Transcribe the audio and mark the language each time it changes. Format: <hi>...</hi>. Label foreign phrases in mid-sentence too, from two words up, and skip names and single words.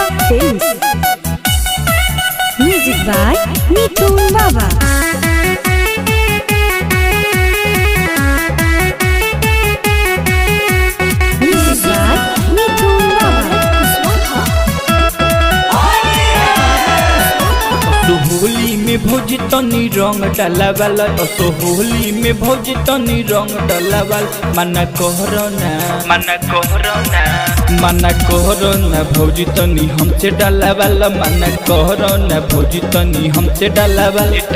<en>Films. Music by Mitun Baba. Music by Mitun Baba.</en> <bho>होली में भौजी तनी रंग डालावाल होली में भौजी तनी रंग डालावाल मना कहरना भौजी तनी हमसे डालावाल मना कहरना भौजी तनी हमसे डालावाल</bho>